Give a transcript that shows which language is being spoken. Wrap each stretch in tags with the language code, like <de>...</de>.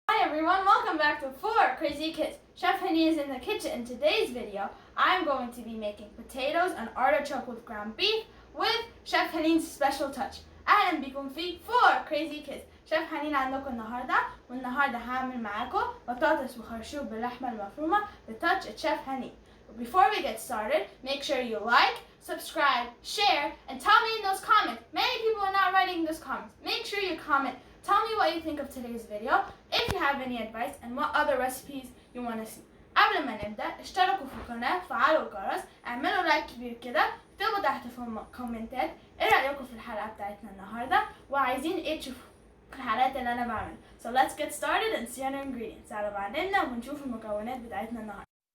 <en>everyone, welcome back to 4 Crazy Kids. Chef Haneen is in the kitchen. In today's video, I'm going to be making potatoes and artichoke with ground beef with Chef Haneen's special touch.</en> <ar>أهلا بكم في 4 Crazy Kids. شيف حنين عندكم النهارده، والنهارده هعمل معاكم بطاطس وخرشوف باللحمه المفرومه بتاتش الشيف حنين.</ar> <en>But before we get started, make sure you like, subscribe, share, and tell me in those comments. Many people are not writing those comments. Make sure you comment. Tell me what you think of today's video, if you have any advice, and what other recipes you want to see.</en> <ar>قبل ما نبدأ اشتركوا في القناة، فعلوا الجرس، اعملوا لايك كبير كده، اكتبوا تحت في الكومنتات ايه رأيكم في الحلقة بتاعتنا النهاردة وعايزين ايه تشوفوا في الحلقات اللي انا بعملها.</ar> <en>So let's get started and see our ingredients.</en> <ar>تعالوا بعدين ونشوف المكونات بتاعتنا النهاردة.</ar>